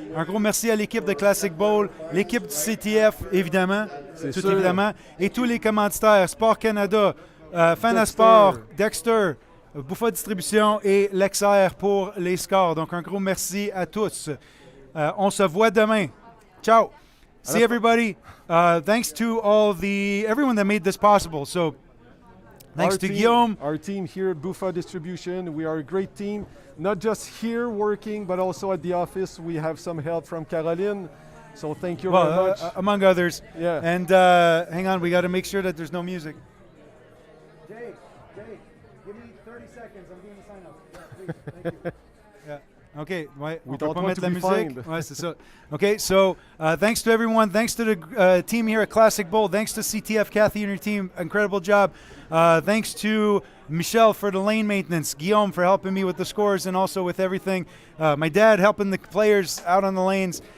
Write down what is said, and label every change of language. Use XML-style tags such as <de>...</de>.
<fr>Un gros merci à l'équipe de Classic Bowl, l'équipe du CTF, évidemment. C'est tout sûr. évidemment. Et tous les commanditaires, Sport Canada, Fanasport, Dexter, Buffa Distribution et Lexair pour les scores. Donc, un gros merci à tous. On se voit demain. Ciao.</fr> <en>See everybody. Thanks to everyone that made this possible. So, thanks to Guillaume. Our team here at Buffa Distribution, we are a great team. Not just here working, but also at the office. We have some help from Caroline. So thank you very much. Among others. Yeah. And hang on, we got to make sure that there's no music. Jay, give me 30 seconds. I'm doing the sign up. Yeah, please. Thank you. Yeah.</en> <fr>Okay, ouais, on peut pas mettre la musique. Ouais, c'est ça.</fr> <en>Okay, so thanks to everyone. Thanks to the team here at Classic Bowl. Thanks to CTF, Kathy and her team. Incredible job. Thanks to Michelle for the lane maintenance. Guillaume for helping me with the scores and also with everything. My dad helping the players out on the lanes.</en>